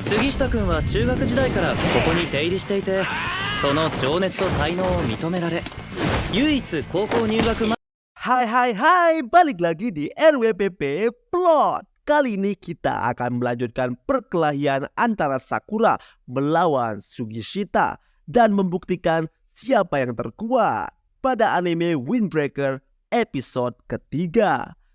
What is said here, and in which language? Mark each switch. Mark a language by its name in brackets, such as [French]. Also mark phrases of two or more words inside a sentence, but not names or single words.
[Japanese] 杉下君は中学時代からここに出入りしていて、その情熱と才能を認められ、唯一高校入学前。 [Indonesian] Hai, balik lagi di RWPP Plot. Kali ini kita akan melanjutkan perkelahian antara Sakura melawan Sugishita dan membuktikan siapa yang terkuat pada anime Windbreaker episode ketiga.